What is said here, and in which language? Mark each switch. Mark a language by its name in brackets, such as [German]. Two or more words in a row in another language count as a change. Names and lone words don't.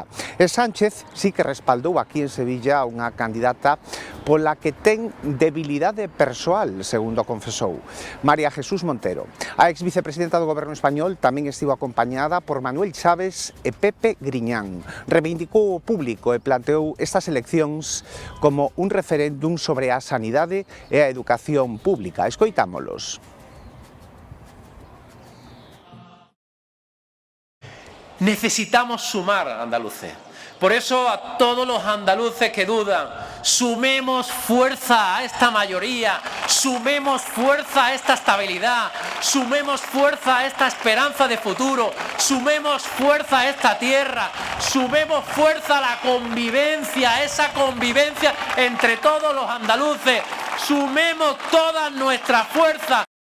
[Galician] E Sánchez sí que respaldou aquí en Sevilla unha candidata pola que ten debilidade persoal, segundo confesou, María Jesús Montero. A exvicepresidenta do Goberno español tamén estivo acompañada por Manuel Chaves e Pepe Griñán. Reivindicou o público e planteou estas eleccións como un referéndum sobre a sanidade e a educación pública. Escoitámolos. [Spanish] Necesitamos sumar andaluces. Por eso a todos los andaluces que dudan, sumemos fuerza a esta mayoría, sumemos fuerza a esta estabilidad, sumemos fuerza a esta esperanza de futuro, sumemos fuerza a esta tierra, sumemos fuerza a la convivencia, esa convivencia entre todos los andaluces, sumemos toda nuestra fuerza.